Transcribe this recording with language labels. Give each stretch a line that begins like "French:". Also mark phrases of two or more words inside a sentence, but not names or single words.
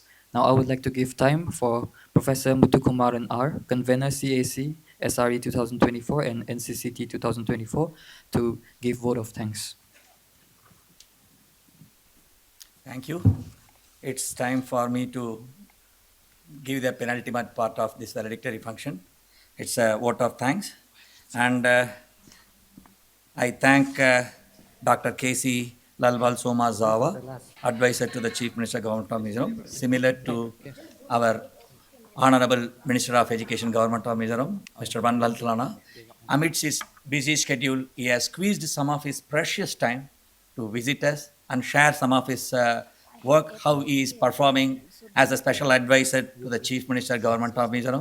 English: Now, I would like to give time for Professor Muthukumaran R., Convener CAC, SRE 2024 and NCCT 2024, to give vote of thanks. Thank you. It's time for me to give the penultimate part of this valedictory function. It's a vote of thanks. And I thank Dr. K.C. Lalwal Soma Zawa, advisor to the Chief Minister, Government of Mizoram, similar to our Honorable Minister of Education, Government of Mizoram, Mr. Van Laltalana. Amidst his busy schedule, he has squeezed some of his precious time to visit us and share some of his work, how he is performing as a special advisor to the Chief Minister, Government of Mizoram.